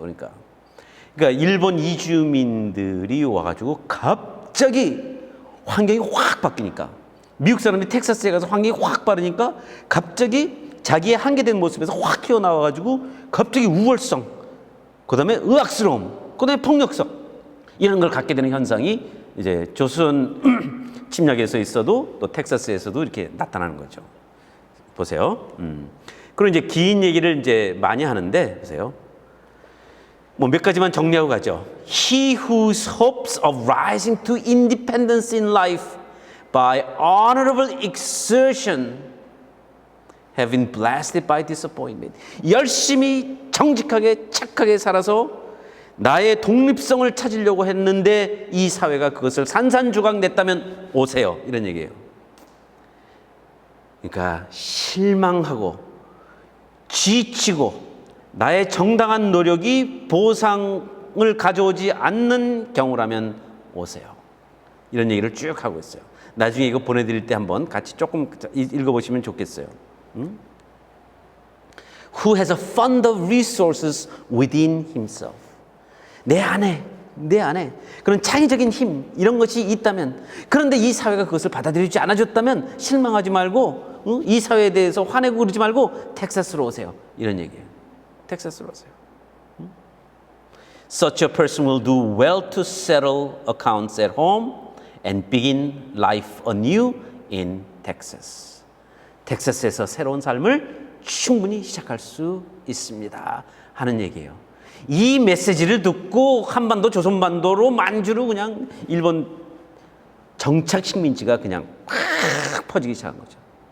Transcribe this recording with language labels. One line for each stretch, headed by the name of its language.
Korean: 그러니까 일본 이주민들이 와가지고 갑자기 환경이 확 바뀌니까, 미국 사람들이 텍사스에 가서 환경이 확 바르니까 갑자기 자기의 한계된 모습에서 확 튀어나와가지고 갑자기 우월성, 그 다음에 의학스러움, 그 다음에 폭력성, 이런 걸 갖게 되는 현상이 이제 조선 침략에서 있어도 또 텍사스에서도 이렇게 나타나는 거죠. 보세요. 그리고 이제 긴 얘기를 이제 많이 하는데, 보세요. 몇 가지만 정리하고 가죠.
English: He whose hopes of rising to independence in life by honorable exertion have been blasted by disappointment.
Korean: 열심히 정직하게 착하게 살아서 나의 독립성을 찾으려고 했는데 이 사회가 그것을 산산조각 냈다면 오세요. 이런 얘기예요. 그러니까 실망하고 지치고 나의 정당한 노력이 보상을 가져오지 않는 경우라면 오세요. 이런 얘기를 쭉 하고 있어요. 나중에 이거 보내드릴 때 한번 같이 조금 읽어보시면 좋겠어요.
English: Who has a fund of resources within himself.
Korean: 내 안에 그런 창의적인 힘 이런 것이 있다면, 그런데 이 사회가 그것을 받아들이지 않아줬다면 실망하지 말고 이 사회에 대해서 화내고 그러지 말고 텍사스로 오세요. 이런 얘기예요. 텍사스로 오세요.
English: Such a person will do well to settle accounts at home and begin life anew in Texas.
Korean: 텍사스에서 새로운 삶을 충분히 시작할 수 있습니다. 하는 얘기예요. 이 메시지를 듣고 한반도, 조선반도로 만주로 그냥 일본 정착 식민지가 그냥 팍 퍼지기 시작한 거죠.